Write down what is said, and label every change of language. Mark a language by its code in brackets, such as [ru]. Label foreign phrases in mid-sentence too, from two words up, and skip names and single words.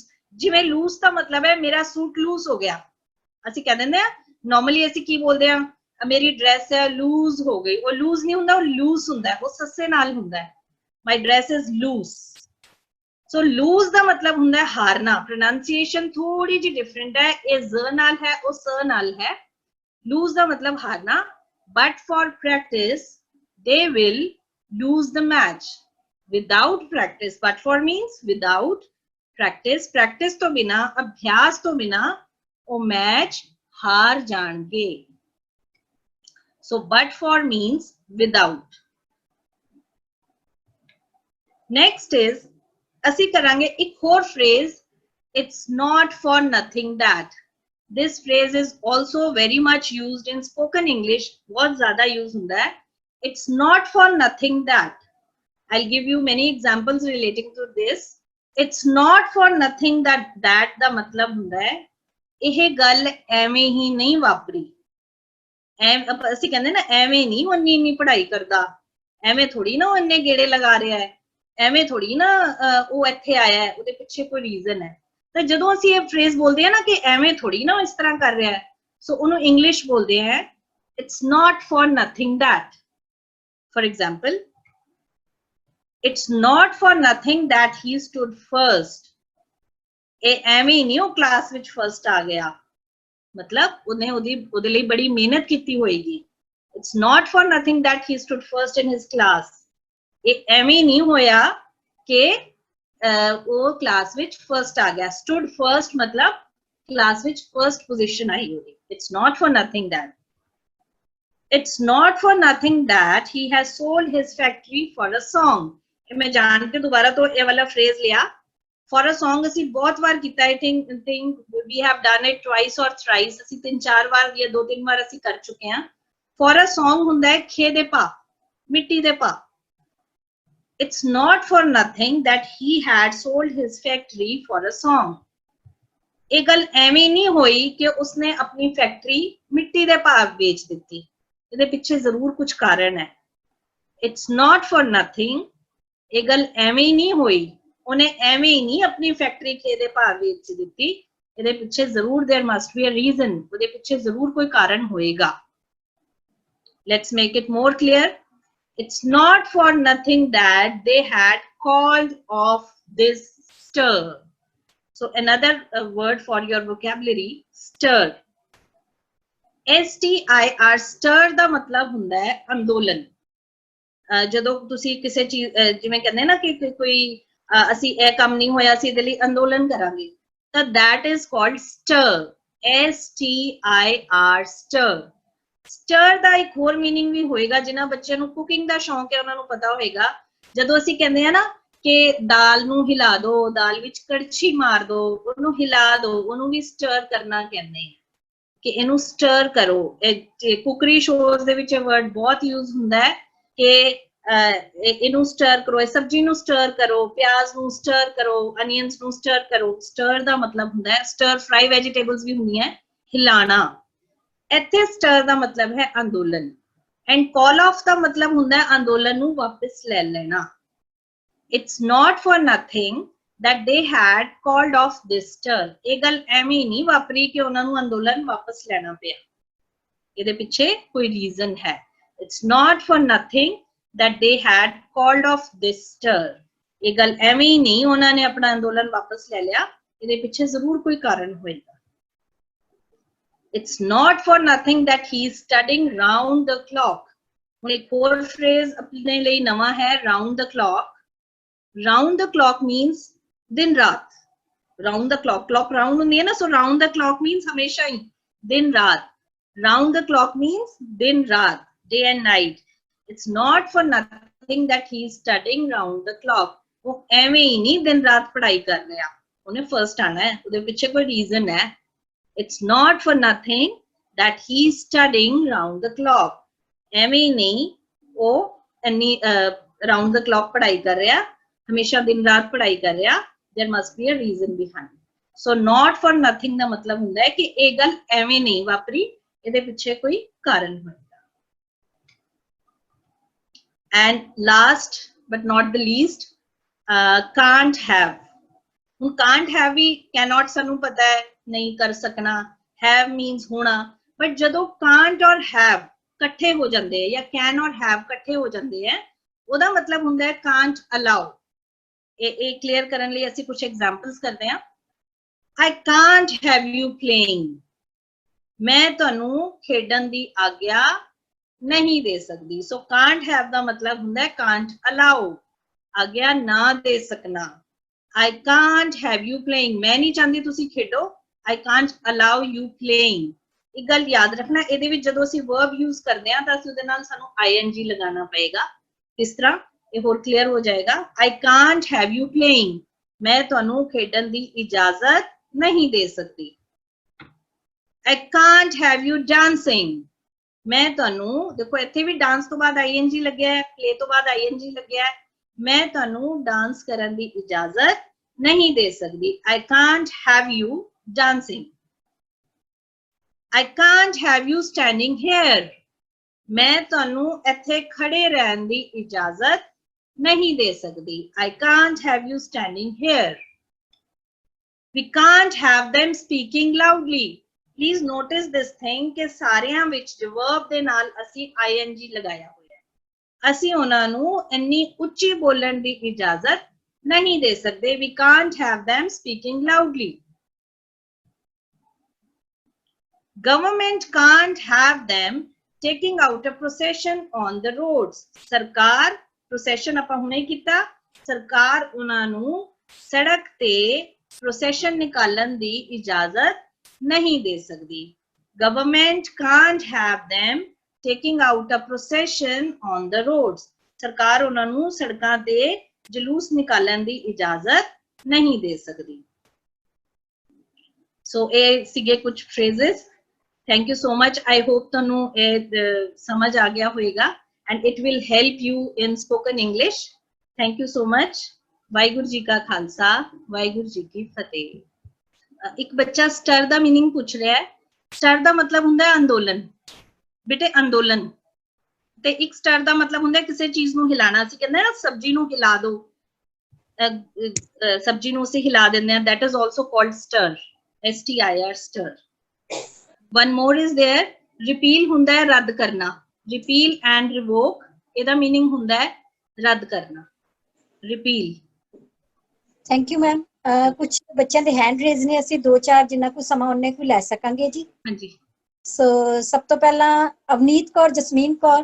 [pa] ਜਿਵੇਂ ਲੂਜ਼ ਦਾ ਮਤਲਬ ਹੈ ਮੇਰਾ ਸੂਟ ਲੂਜ਼ ਹੋ ਗਿਆ, ਅਸੀਂ ਕਹਿ ਦਿੰਦੇ ਆ ਨਾਰਮਲੀ ਅਸੀਂ ਕੀ ਬੋਲਦੇ ਆ, ਮੇਰੀ ਡਰੈਸ ਹੈ ਲੂਜ਼ ਹੋ ਗਈ, ਉਹ ਲੂਜ਼ ਨਹੀਂ ਹੁੰਦਾ, ਉਹ ਲੂਜ਼ ਹੁੰਦਾ ਹੈ, ਉਹ ਸੱਸੇ ਨਾਲ ਹੁੰਦਾ ਹੈ, [en] My dress is loose. [pa] ਸੋ ਲੂਜ਼ ਦਾ ਮਤਲਬ ਹੁੰਦਾ ਹੈ ਹਾਰਨਾ। ਪ੍ਰੋਨਾਂਸੀਏਸ਼ਨ ਥੋੜੀ ਜਿਹੀ ਡਿਫਰੈਂਟ ਹੈ, ਇਹ ਜ਼ ਨਾਲ ਹੈ, ਉਹ ਸ ਨਾਲ ਹੈ। ਲੂਜ਼ ਦਾ ਮਤਲਬ ਹਾਰਨਾ, [en] but for practice they will lose the match without practice, but for means without practice, [pa] practice ਤੋਂ ਬਿਨਾ, ਅਭਿਆਸ ਤੋਂ ਬਿਨਾ ਉਹ ਮੈਚ ਹਾਰ ਜਾਣਗੇ। [en] So but for means without. Next is [pa] ਅਸੀਂ ਕਰਾਂਗੇ ਇੱਕ ਹੋਰ [en] phrase, it's not for nothing that. This phrase is also very much used in spoken English, [hi] बहुत ज़्यादा use ਹੁੰਦਾ है। [en] It's not for nothing that. I'll give you many examples relating to this. It's not for nothing that, that [pa] ਦਾ ਮਤਲਬ ਹੁੰਦਾ ਹੈ ਇਹ ਗੱਲ ਐਵੇਂ ਹੀ ਨਹੀਂ ਵਾਪਰੀ। ਅਸੀਂ ਕਹਿੰਦੇ ਨਾ ਐਵੇਂ ਨਹੀਂ ਉਹ ਇੰਨੀ ਪੜ੍ਹਾਈ ਕਰਦਾ, ਐਵੇਂ ਥੋੜੀ ਨਾ ਉਹ ਇੰਨੇ ਗੇੜੇ ਲਗਾ ਰਿਹਾ ਹੈ, ਐਵੇਂ ਥੋੜੀ ਨਾ ਉਹ ਇੱਥੇ ਆਇਆ ਹੈ, ਉਹਦੇ ਪਿੱਛੇ ਕੋਈ ਰੀਜ਼ਨ ਹੈ। ਤਾਂ ਜਦੋਂ ਅਸੀਂ ਇਹ ਫਰੇਜ਼ ਬੋਲਦੇ ਹਾਂ ਨਾ ਕਿ ਐਵੇਂ ਥੋੜੀ ਨਾ ਉਹ ਇਸ ਤਰ੍ਹਾਂ ਕਰ ਰਿਹਾ ਹੈ, ਸੋ ਉਹਨੂੰ ਇੰਗਲਿਸ਼ ਬੋਲਦੇ ਹੈ [en] It's not for nothing that. For example, it's not for nothing that he stood first. [pa] ਇਹ ਐਵੇਂ ਨਹੀਂ ਉਹ ਕਲਾਸ ਵਿੱਚ ਫਰਸਟ ਆ ਗਿਆ, [hi] मतलब उन्हें [pa] ਉਹਦੇ ਲਈ ਬੜੀ ਮਿਹਨਤ ਕੀਤੀ ਹੋਏਗੀ। [en] It's not for nothing that he stood first in his class. [pa] ਇਹ ਐਵੇਂ ਨਹੀਂ ਹੋਇਆ ਕਿ ਉਹ ਕਲਾਸ ਵਿੱਚ ਫਰਸਟ ਆ ਗਿਆ। [en] stood first [pa] मतलब ਕਲਾਸ ਵਿੱਚ ਫਰਸਟ ਪੋਜੀਸ਼ਨ ਆਈ ਹੋਈ। [en] It's not for nothing that. It's not for nothing that he has sold his factory for a song. [pa] ਇਹ ਮੈਂ ਜਾਣ ਕੇ ਦੁਬਾਰਾ ਤੋਂ ਇਹ ਵਾਲਾ ਫਰੇਜ਼ ਲਿਆ। [en] For a song [pa] ਅਸੀਂ ਬਹੁਤ ਵਾਰ ਕੀਤਾ, [en] I think we have done it twice or thrice, [pa] ਅਸੀਂ 3-4 ਵਾਰ ਜਾਂ 2-3 ਵਾਰ ਅਸੀਂ ਕਰ ਚੁੱਕੇ ਹਾਂ। [en] For a song [pa] ਹੁੰਦਾ ਹੈ ਖੇ ਦੇ ਪਾ, ਮਿੱਟੀ ਦੇ ਪਾ। [en] It's not for nothing that he had sold his factory for a song. [pa] ਇਹ ਗੱਲ ਐਵੇਂ ਨਹੀਂ ਹੋਈ ਕਿ ਉਸਨੇ ਆਪਣੀ ਫੈਕਟਰੀ ਮਿੱਟੀ ਦੇ ਭਾਅ ਵੇਚ ਦਿੱਤੀ, ਇਹਦੇ ਪਿੱਛੇ ਜ਼ਰੂਰ ਕੁਝ ਕਾਰਨ ਹੈ। [en] It's not for nothing, [pa] ਇਹ ਗੱਲ ਐਵੇਂ ਹੀ ਨਹੀਂ ਹੋਈ, ਉਹਨੇ ਐਵੇਂ ਹੀ ਨਹੀਂ ਆਪਣੀ ਫੈਕਟਰੀ ਖੇ ਦੇ ਭਾਅ ਵੇਚ ਦਿੱਤੀ, ਇਹਦੇ ਪਿੱਛੇ ਜ਼ਰੂਰ [en] there must be a reason, [pa] ਉਹਦੇ ਪਿੱਛੇ ਜ਼ਰੂਰ ਕੋਈ ਕਾਰਨ ਹੋਏਗਾ। [en] Let's make it more clear. It's not for nothing that they had called off this stir. So another word for your vocabulary, stir. STIR, stir [pa] ਦਾ ਮਤਲਬ ਹੁੰਦਾ ਹੈ ਅੰਦੋਲਨ। ਜਦੋਂ ਤੁਸੀਂ ਕਿਸੇ ਚੀਜ਼ ਜਿਵੇਂ ਕਹਿੰਦੇ ਨਾ ਕਿ ਕੋਈ ਅਸੀਂ ਇਹ ਕੰਮ ਨਹੀਂ ਹੋਇਆ ਅਸੀਂ ਇਹਦੇ ਲਈ ਅੰਦੋਲਨ ਕਰਾਂਗੇ, ਤਾਂ [en] that is called stir, STIR, stir. [pa] stir ਦਾ ਇੱਕ ਹੋਰ ਮੀਨਿੰਗ ਵੀ ਹੋਏਗਾ। ਜਿਨ੍ਹਾਂ ਬੱਚਿਆਂ ਨੂੰ ਕੁਕਿੰਗ ਦਾ ਸ਼ੌਂਕ ਹੈ ਉਹਨਾਂ ਨੂੰ ਪਤਾ ਹੋਏਗਾ, ਜਦੋਂ ਅਸੀਂ ਕਹਿੰਦੇ ਆ ਨਾ ਕਿ ਦਾਲ ਨੂੰ ਹਿਲਾ ਦੋ, ਦਾਲ ਵਿੱਚ ਕੜਛੀ ਮਾਰ ਦੋ, ਉਹਨੂੰ ਹਿਲਾ ਦੋ, ਉਹਨੂੰ ਵੀ ਸਟਰ ਕਰਨਾ ਕਹਿੰਦੇ ਆ ਕਿ ਇਹਨੂੰ ਸਟਰ ਕਰੋ। ਕੁਕਰੀ ਸ਼ੋਜ਼ ਦੇ ਵਿੱਚ ਇਹ ਵਰਡ ਬਹੁਤ ਯੂਜ਼ ਹੁੰਦਾ ਹੈ ਕਿ ਇਹਨੂੰ ਸਟਰ ਕਰੋ, ਇਹ ਸਬਜ਼ੀ ਨੂੰ ਸਟਰ ਕਰੋ, ਪਿਆਜ਼ ਨੂੰ ਸਟਰ ਕਰੋ, ਅਨੀਅਨਸ ਨੂੰ ਸਟਰ ਕਰੋ। ਸਟਰ ਦਾ ਮਤਲਬ ਹੁੰਦਾ ਹੈ, [en] stir fry vegetables [pa] ਵੀ ਹੁੰਦੀਆਂ, ਹਿਲਾਣਾ। ਇੱਥੇ ਸਟਰ ਦਾ ਮਤਲਬ ਹੈ ਅੰਦੋਲਨ, [en] and call off [pa] ਦਾ ਮਤਲਬ ਹੁੰਦਾ ਹੈ ਅੰਦੋਲਨ ਨੂੰ ਵਾਪਸ ਲੈ ਲੈਣਾ। [en] It's not for nothing that they had called off this stir. [pa] ਇਹ ਗੱਲ ਐਵੇਂ ਨਹੀਂ ਵਾਪਰੀ ਕਿ ਉਹਨਾਂ ਨੂੰ ਅੰਦੋਲਨ ਵਾਪਸ ਲੈਣਾ ਪਿਆ, ਇਹਦੇ ਪਿੱਛੇ ਕੋਈ ਰੀਜ਼ਨ ਹੈ। [en] It's not for nothing that they had called off this stir. [pa] ਇਹ ਗੱਲ ਐਵੇਂ ਹੀ ਨਹੀਂ ਉਹਨਾਂ ਨੇ ਆਪਣਾ ਅੰਦੋਲਨ ਵਾਪਸ ਲੈ ਲਿਆ, ਇਹਦੇ ਪਿੱਛੇ ਜ਼ਰੂਰ ਕੋਈ ਕਾਰਨ ਹੋਏਗਾ। [en] It's not for nothing that he is studying round the clock. [pa] ਹੁਣ ਇੱਕ ਹੋਰ phrase ਆਪਣੇ ਲਈ ਨਵਾਂ ਹੈ, [en] round the clock. Round the clock means [hi] दिन रात। [en] round the clock, clock round [hi] होती है ना, [en] so round the clock means [hi] हमेशा ही दिन रात। [en] round the clock means [hi] दिन रात, [en] day and night. It's not for nothing that he is studying round the clock. [hi] वो एवें ही नहीं दिन रात पढ़ाई कर रहा, [pa] ਉਹਨੇ ਫਰਸਟ ਆਣਾ ਹੈ, ਉਹਦੇ ਪਿੱਛੇ ਕੋਈ ਰੀਜ਼ਨ ਹੈ। [en] It's not for nothing that he is studying round the clock. [pa] ਐਵੇਂ ਹੀ ਨਹੀਂ ਉਹ ਇੰਨੀ [en] round the clock [pa] ਪੜ੍ਹਾਈ ਕਰ ਰਿਹਾ, ਹਮੇਸ਼ਾ ਦਿਨ ਰਾਤ ਪੜ੍ਹਾਈ ਕਰ ਰਿਹਾ। [en] there must be a reason behind. so not for nothing [pa] ਦਾ ਮਤਲਬ ਹੁੰਦਾ ਹੈ ਕਿ ਇਹ ਗੱਲ ਐਵੇਂ ਨਹੀਂ ਵਾਪਰੀ, ਇਹਦੇ ਪਿੱਛੇ ਕੋਈ ਕਾਰਨ ਹੋਏਗਾ। [en] and last but not the least, can't have. [pa] ਹੁਣ [en] can't have [pa] ਵੀ cannot ਸਾਨੂੰ ਪਤਾ ਹੈ ਨਹੀਂ ਕਰ ਸਕਣਾ, [en] have means [pa] ਹੋਣਾ, but ਜਦੋਂ can't और have ਇਕੱਠੇ ਹੋ ਜਾਂਦੇ ਹੈ ਜਾਂ can और have ਇਕੱਠੇ ਹੋ ਜਾਂਦੇ ਹੈ, ਉਹਦਾ ਮਤਲਬ ਹੁੰਦਾ ਹੈ [en] can't allow। [pa] ਇਹ ਕਲੀਅਰ ਕਰਨ ਲਈ ਅਸੀਂ ਕੁਝ ਐਗਜ਼ਾਮਪਲਸ ਕਰਦੇ ਹਾਂ। [en] I can't have you playing. [pa] ਮੈਂ ਤੁਹਾਨੂੰ ਖੇਡਣ ਦੀ ਆਗਿਆ ਨਹੀਂ ਦੇ ਸਕਦੀ। ਸੋ [en] can't have [pa] ਦਾ ਮਤਲਬ ਹੁੰਦਾ ਹੈ [en] can't allow, [pa] ਆਗਿਆ ਨਾ ਦੇ ਸਕਣਾ। [en] I can't have you playing, [pa] ਮੈਂ ਨਹੀਂ ਚਾਹੁੰਦੀ ਤੁਸੀਂ ਖੇਡੋ। [en] I can't allow you playing। [pa] ਇੱਕ ਗੱਲ ਯਾਦ ਰੱਖਣਾ, ਇਹਦੇ ਵਿੱਚ ਜਦੋਂ ਅਸੀਂ [en] verb use [pa] ਕਰਦੇ ਹਾਂ ਤਾਂ ਅਸੀਂ ਉਹਦੇ ਨਾਲ ਸਾਨੂੰ ing ਲਗਾਉਣਾ ਪਏਗਾ। ਇਸ ਤਰ੍ਹਾਂ ਇਹ ਹੋਰ ਕਲੀਅਰ ਹੋ ਜਾਏਗਾ। [en] I can't have you playing, [pa] ਮੈਂ ਤੁਹਾਨੂੰ ਖੇਡਣ ਦੀ ਇਜਾਜ਼ਤ ਨਹੀਂ ਦੇ ਸਕਦੀ। [en] I can't have you dancing, [pa] ਮੈਂ ਤੁਹਾਨੂੰ, ਦੇਖੋ ਇੱਥੇ ਵੀ ਡਾਂਸ ਤੋਂ ਬਾਅਦ ing ਲੱਗਿਆ ਹੈ, play ਤੋਂ ਬਾਅਦ ing ਲੱਗਿਆ ਹੈ, ਮੈਂ ਤੁਹਾਨੂੰ ਡਾਂਸ ਕਰਨ ਦੀ ਇਜਾਜ਼ਤ ਨਹੀਂ ਦੇ ਸਕਦੀ। [en] I can't have you dancing. I can't have you standing here, [pa] ਮੈਂ ਤੁਹਾਨੂੰ ਇੱਥੇ ਖੜੇ ਰਹਿਣ ਦੀ ਇਜਾਜ਼ਤ ਨਹੀਂ ਦੇ ਸਕਦੀ। [en] I can't have you standing here. We can't have them speaking loudly. Please notice this thing [pa] ਕਿ ਸਾਰਿਆਂ ਵਿੱਚ verb ਦੇ ਨਾਲ ਅਸੀਂ ing ਲਗਾਇਆ ਹੋਇਆ ਹੈ। ਅਸੀਂ ਉਹਨਾਂ ਨੂੰ ਇੰਨੀ ਉੱਚੀ ਬੋਲਣ ਦੀ ਇਜਾਜ਼ਤ ਨਹੀਂ ਦੇ ਸਕਦੇ। [en] We can't have them speaking loudly. Government can't have them taking out a procession on the roads. [pa] ਸਰਕਾਰ, procession ਆਪਾਂ ਹੁਣੇ ਕੀਤਾ, ਸਰਕਾਰ ਉਹਨਾਂ ਨੂੰ ਸੜਕ ਤੇ procession ਨਿਕਾਲਣ ਦੀ ਇਜਾਜ਼ਤ ਨਹੀਂ ਦੇ ਸਕਦੀ। [en] Government can't have them taking out a procession on the roads. [pa] ਸਰਕਾਰ ਉਹਨਾਂ ਨੂੰ ਸੜਕਾਂ ਤੇ ਜਲੂਸ ਨਿਕਾਲਣ ਦੀ ਇਜਾਜ਼ਤ ਨਹੀਂ ਦੇ ਸਕਦੀ। ਸੋ ਇਹ ਸੀਗੇ ਕੁਝ phrases। [en] Thank you so much. I hope [pa] ਤੁਹਾਨੂੰ ਇਹ ਸਮਝ ਆ ਗਿਆ ਹੋਵੇਗਾ [en] and it will help you in spoken English. Thank you so much. [pa] ਵਾਹਿਗੁਰੂ ਜੀ ਕਾ ਖਾਲਸਾ, ਵਾਹਿਗੁਰੂ ਜੀ ਕੀ ਫਤਿਹ। ਇੱਕ ਬੱਚਾ ਸਟਰ ਦਾ ਮੀਨਿੰਗ ਪੁੱਛ ਰਿਹਾ ਹੈ। ਸਟਰ ਦਾ ਮਤਲਬ ਹੁੰਦਾ ਹੈ ਅੰਦੋਲਨ। ਬੇਟੇ ਅੰਦੋਲਨ, ਤੇ ਇੱਕ ਸਟਰ ਦਾ ਮਤਲਬ ਹੁੰਦਾ ਹੈ ਕਿਸੇ ਚੀਜ਼ ਨੂੰ ਹਿਲਾਣਾ। ਅਸੀਂ ਕਹਿੰਦੇ ਨਾ ਸਬਜ਼ੀ ਨੂੰ ਹਿਲਾ ਦੋ, ਸਬਜ਼ੀ ਨੂੰ ਅਸੀਂ ਹਿਲਾ ਦਿੰਦੇ ਹਾਂ, [en] that is also called stir, STIR, stir. One more is there, repeal [pa] ਹੁੰਦਾ ਹੈ ਰੱਦ ਕਰਨਾ। [en] repeal and revoke, [pa] ਇਹਦਾ meaning ਹੁੰਦਾ ਹੈ ਰੱਦ ਕਰਨਾ, repeal। [en] Thank you ma'am. [pa] ਕੁਝ ਬੱਚਿਆਂ ਦੇ [en] hand raise [pa] ਨੇ, ਅਸੀਂ 2-4 ਜਿੰਨਾ ਕੁ ਸਮਾਂ ਉਹਨੇ ਕੁ ਲੈ ਸਕਾਂਗੇ ਜੀ। ਹਾਂਜੀ। ਸੋ ਸਭ ਤੋਂ ਪਹਿਲਾਂ ਅਵਨੀਤ ਕੌਰ, ਜਸਮੀਨ ਕੌਰ।